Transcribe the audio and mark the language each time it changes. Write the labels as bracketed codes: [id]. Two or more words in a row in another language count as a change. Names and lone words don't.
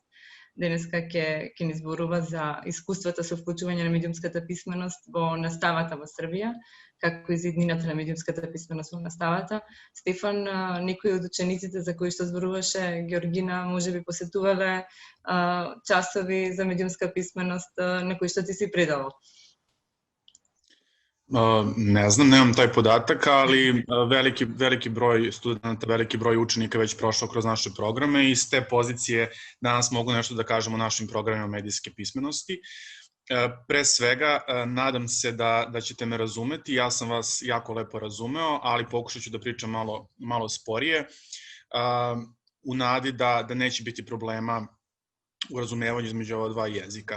[mk] Денеска ќе ни зборува за искуствата со вклучување на медиумската писменост во наставата во Србија, како и за иднината на медиумската писменост во наставата. Стефан, некои од учениците за кои што зборуваше Георгина, може би посетувале часови за медиумска писменост на кои што ти си предавал? [sr] Ne znam, nemam taj podatak, ali veliki broj studenta, veliki broj učenika već prošao kroz naše programe i s te pozicije danas mogu nešto da kažem o našim programima medijske pismenosti. Pre svega, nadam se da ćete me razumeti, ja sam vas jako lepo razumeo, ali pokušat ću da pričam malo sporije, u nadi da neće biti problema u razumevanju između ova dva jezika.